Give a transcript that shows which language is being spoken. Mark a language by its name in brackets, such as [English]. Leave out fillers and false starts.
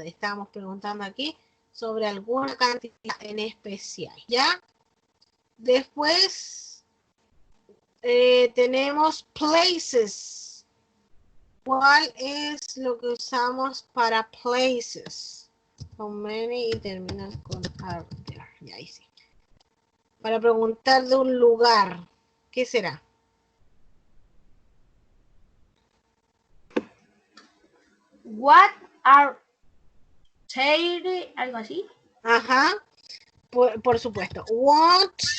[Spanish] Estamos preguntando aquí sobre alguna cantidad en especial. ¿Ya? Después tenemos places. ¿Cuál es lo que usamos para places? How many y termina con are there. Ya, ahí sí. Para preguntar de un lugar. ¿Qué será? [English] What are they? Algo así. [Spanish] Ajá. Por supuesto. What.